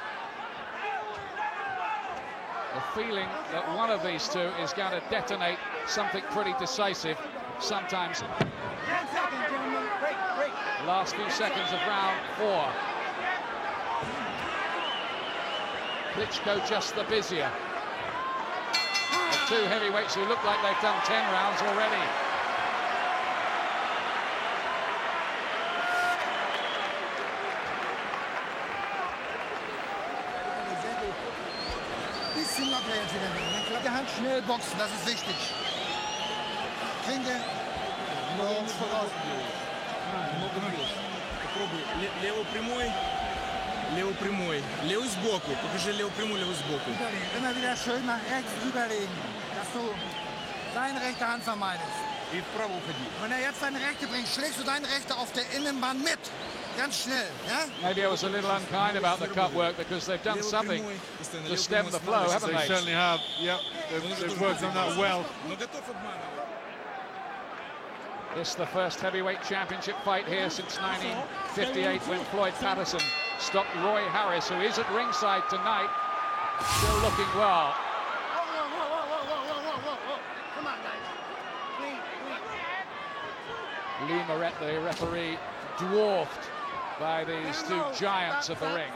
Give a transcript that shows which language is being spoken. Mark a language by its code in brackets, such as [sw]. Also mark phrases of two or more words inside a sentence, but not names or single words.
[en] The feeling that one of these two is going to detonate something pretty decisive, sometimes. Last few seconds of round 4. Klitschko just the busier. The two heavyweights who look like they've done 10 rounds already. [de] Bisschen locker jetzt wieder. Mit der Hand schnell boxen, das ist wichtig. Klinke. [ru] Попробуй. Лево прямой. Левый сбоку. Покажи лево прямой, левый сбоку. [de] Immer wieder schön nach rechts rüberlegen, dass du deine rechte Hand vermeidest. [ru] И вправо уходи. [de] Wenn er jetzt seine rechte bringt, schlägst du deine rechte auf der Innenbahn mit. Ganz schnell, ja? [en] Maybe I was a little unkind about the cut work because they've done something to stem the flow, haven't They they? certainly have. Yep, they've worked on that well. [ru] Но готов обманывать. [en] This is the first heavyweight championship fight here since 1958 when Floyd Patterson stopped Roy Harris, who is at ringside tonight, still looking well. Come on, guys. Lou Moret, the referee, dwarfed by these two giants of the ring.